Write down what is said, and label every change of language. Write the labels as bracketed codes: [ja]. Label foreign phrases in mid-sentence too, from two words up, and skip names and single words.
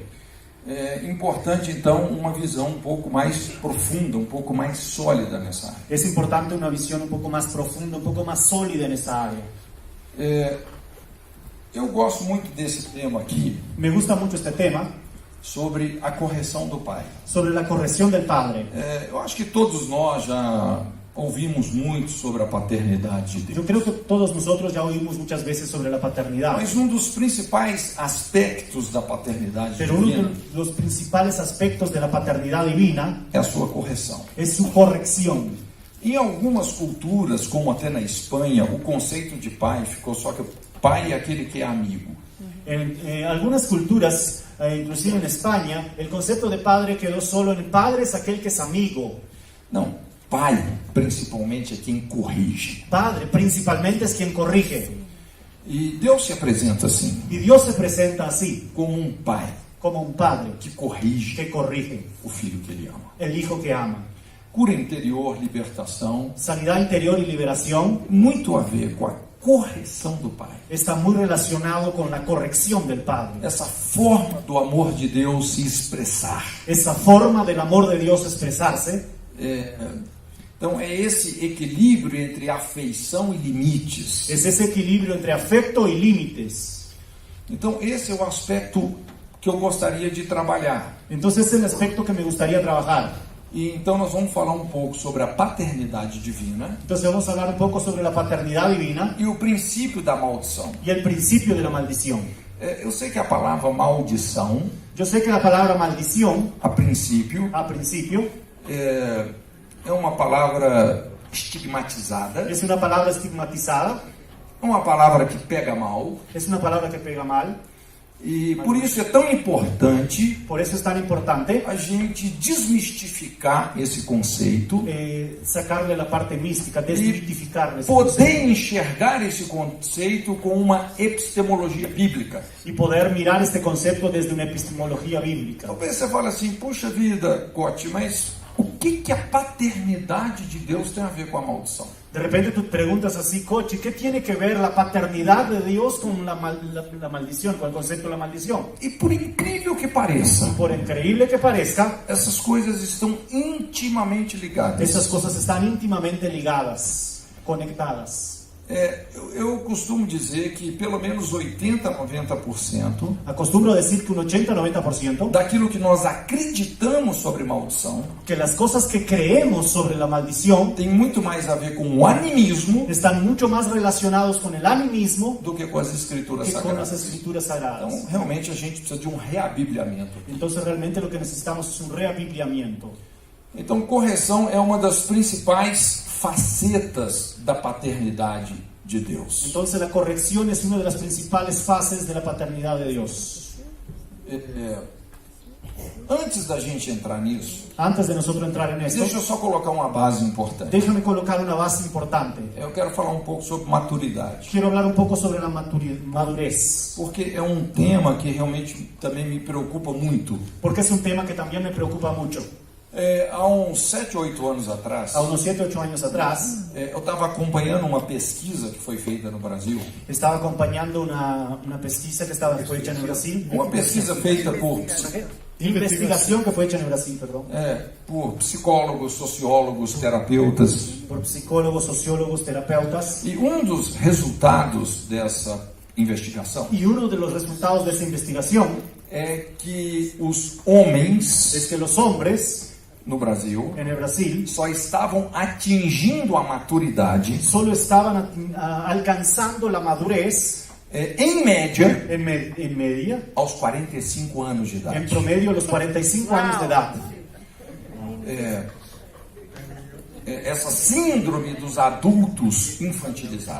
[pt] É importante, então, uma visão um pouco mais profunda, um pouco mais sólida nessa área. [es] Es importante una visión un poco más profunda, un poco más sólida en esta área. [pt] Eu gosto muito desse tema aqui, [es] Me gusta mucho este tema [pt] sobre a correção do pai. [es] sobre la corrección del padre. [pt] Eu acho que todos nós já ouvimos muito sobre a paternidade de [es] Yo [pt] Deus. [es] creo que todos nosotros ya oímos muchas veces sobre la paternidad. [pt] Mas um dos principais aspectos da paternidade [es] Pero uno [pt] divina [es] de los principales aspectos de la paternidad divina [pt] é a sua correção. [es] es su corrección. [pt] Em algumas culturas, como até na Espanha, o conceito de pai ficou só que o pai é aquele que é amigo. [es] En algunas culturas, inclusive en España, el concepto de padre quedó solo en padre es aquel que es amigo. [pt] Não, pai principalmente é quem corrige. [es] Padre principalmente es quien corrige. [pt] E Deus se apresenta assim, [es] Y Dios se presenta así, [pt] como um pai [es] como un padre [pt] que corrige [es] que corrige, [pt] o filho que ele ama. [es] el hijo que ama. [pt] Cura interior, libertação, [es] Sanidad interior y liberación [pt] muito a ver com a correção do pai. [es] está muy relacionado con la corrección del padre. [pt] Essa forma do amor de Deus se expressar. [es] Esa forma del amor de Dios expresarse. [pt] Então é esse equilíbrio entre afeição e limites. [es] Es ese equilibrio entre afecto y límites. [pt] Então esse é o aspecto que eu gostaria de trabalhar. [es] Entonces es el aspecto que me gustaría trabajar. [pt] E então nós vamos falar um pouco sobre a paternidade divina [es] Entonces vamos a hablar un poco sobre la paternidad divina [pt] e o princípio da maldição. [es] y el principio de la maldición. [pt] Eu sei que a palavra maldição, [es] Yo sé que la palabra maldición, [pt] a princípio, [es] a principio, [pt] é uma palavra estigmatizada, [es] es una palabra estigmatizada, [pt] é uma palavra que pega mal, [es] es una palabra que pega mal. [pt] e por isso é tão importante [es] Por eso es tan importante [pt] a gente desmistificar esse conceito, [es] sacarle la parte mística, desmitificarle ese poder concepto, [pt] enxergar esse conceito com uma epistemologia bíblica. [es] y poder mirar este concepto desde una epistemología bíblica. [pt] Talvez você fale assim, puxa vida, Cote, mas o que a paternidade de Deus tem a ver com a maldição? [es] De repente tú preguntas así, Coche, ¿qué tiene que ver la paternidad de Dios con la maldición, con el concepto de la maldición? [pt] E por incrível que pareça, [es] Por increíble que parezca, [pt] essas coisas estão intimamente ligadas. [es] esas cosas están íntimamente ligadas, conectadas. [pt] Eu costumo dizer que pelo menos 80, 90% [es] Acostumbro a decir que un 80-90% [pt] daquilo que nós acreditamos sobre maldição [es] que las cosas que creemos sobre la maldición [pt] tem muito mais a ver com o animismo [es] están mucho más relacionados con el animismo [pt] do que com as escrituras [es] que con las [pt] sagradas. [es] escrituras sagradas. [pt] Então, realmente, a gente precisa de um reabibliamento. [es] Entonces realmente lo que necesitamos es un reabibliamiento. [pt] Então, correção é uma das principais facetas da paternidade de Deus. [es] Entonces la corrección es una de las principales fases de la paternidad de Dios. [pt] Antes da gente entrar nisso, [es] Antes de nosotros entrar en esto, [pt] deixa eu só colocar uma base importante. [es] déjame colocar una base importante. [pt] Eu quero falar um pouco sobre maturidade, [es] Quiero hablar un poco sobre la madurez, [pt] porque é um tema que realmente também me preocupa muito. [es] porque es un tema que también me preocupa mucho. [pt] Há uns 7, 8 anos atrás, [es] A unos 7, 8 años atrás, [pt] eu estava acompanhando uma pesquisa que foi feita no Brasil. [es] estaba acompañando una pesquisa que fue hecha en el Brasil. [pt] Uma pesquisa feita por [es] Investigación que fue hecha en el Brasil, perdón. [pt] por psicólogos, sociólogos, terapeutas. [es] Por psicólogos, sociólogos, terapeutas. [pt] E um dos resultados dessa investigação [es] Y uno de los resultados de esa investigación [pt] é que os homens [es] es que los hombres [pt] no Brasil [es] en el Brasil [pt] só estavam atingindo a maturidade, [es] solo estaban alcanzando la madurez [pt] em média, [es] en media, [pt] aos 45 anos de [es] en [pt] idade. [es] promedio a los 45 años de edad. [pt] Essa síndrome dos adultos infantilizados.